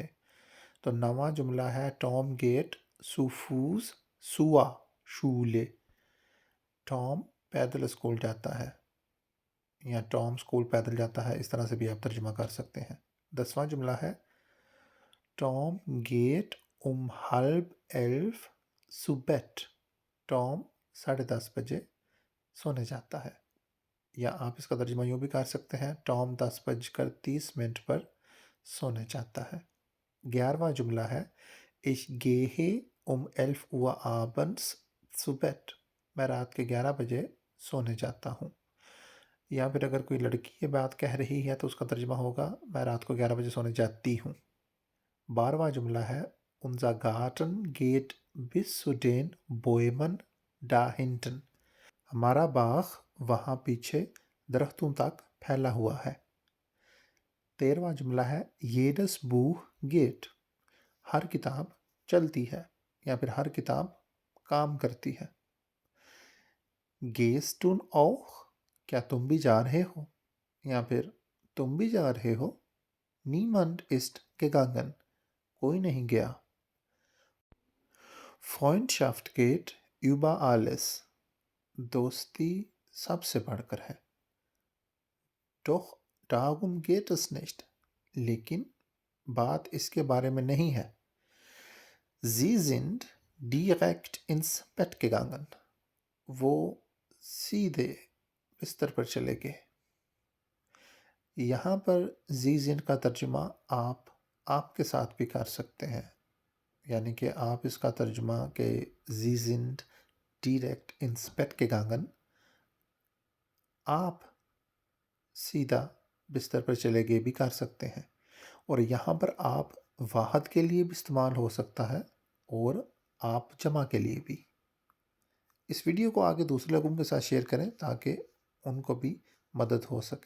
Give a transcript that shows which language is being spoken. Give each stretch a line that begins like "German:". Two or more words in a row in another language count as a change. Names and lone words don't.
Urdu: تو نواں جملہ ہے
German: Tom geht zu Fuß zur Schule.
Urdu: ٹام پیدل اسکول جاتا ہے یا ٹام اسکول پیدل جاتا ہے، اس طرح سے بھی آپ ترجمہ کر سکتے ہیں۔ 10واں جملہ ہے
German: Tom geht halb 11 zu Bett۔
Urdu: ٹام 10:30 بجے سونے جاتا ہے، یا آپ اس کا ترجمہ یوں بھی کر سکتے ہیں ٹام 10:30 پر سونے جاتا ہے۔ 11واں جملہ ہے
German: Ich gehe 11 Uhr abends zu Bett۔
Urdu: میں رات کے 11 بجے سونے جاتا ہوں، یا پھر اگر کوئی لڑکی یہ بات کہہ رہی ہے تو اس کا ترجمہ ہوگا میں رات کو 11 بجے سونے جاتی ہوں۔ 12واں جملہ ہے
German: Unser Garten geht bis zu den Bäumen da hinten۔
Urdu: ہمارا باغ وہاں پیچھے درختوں تک پھیلا ہوا ہے۔ 13واں جملہ ہے
German: Jedes Buch geht۔
Urdu: ہر کتاب چلتی ہے یا پھر ہر کتاب کام کرتی ہے۔
German: Gehst du auch؟
Urdu: کیا تم بھی جا رہے ہو، یا پھر تم بھی جا رہے ہو۔
German: Niemand ist gegangen۔
Urdu: کوئی نہیں گیا۔
German: Freundschaft geht über alles۔
Urdu: دوستی سب سے بڑھ کر ہے۔
German: Doch darum geht es nicht۔
Urdu: لیکن بات اس کے بارے میں نہیں ہے۔
German: Sie sind direkt ins Bett gegangen۔
Urdu: وہ سیدھے بستر پر چلے گئے۔ یہاں پر
German: Sie sind
Urdu: کا ترجمہ آپ کے ساتھ بھی کر سکتے ہیں، یعنی کہ آپ اس کا ترجمہ کہ
German: Sie sind direkt ins Bett gegangen،
Urdu: آپ سیدھا بستر پر چلے گئے بھی کر سکتے ہیں، اور یہاں پر آپ واحد کے لیے بھی استعمال ہو سکتا ہے اور آپ جمع کے لیے بھی۔ اس ویڈیو کو آگے دوسرے لوگوں کے ساتھ شیئر کریں تاکہ ان کو بھی مدد ہو سکے۔